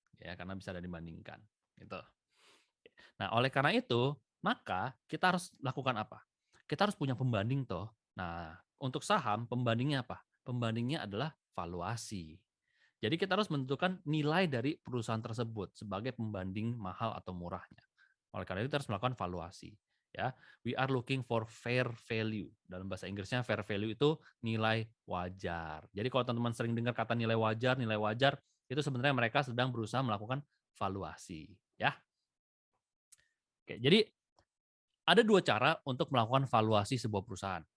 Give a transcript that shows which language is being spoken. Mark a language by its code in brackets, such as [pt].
[id] Ya, karena bisa ada dibandingkan gitu. Nah, oleh karena itu, maka kita harus lakukan apa? Kita harus punya pembanding toh. Nah, untuk saham pembandingnya apa? Pembandingnya adalah valuasi. Jadi kita harus menentukan nilai dari perusahaan tersebut sebagai pembanding mahal atau murahnya. Oleh karena itu kita harus melakukan valuasi. [en] Ya, we are looking for fair value. [id] Dalam bahasa Inggrisnya fair value itu nilai wajar. Jadi kalau teman-teman sering dengar kata nilai wajar itu sebenarnya mereka sedang berusaha melakukan valuasi. Ya, oke. Jadi ada dua cara untuk melakukan valuasi sebuah perusahaan.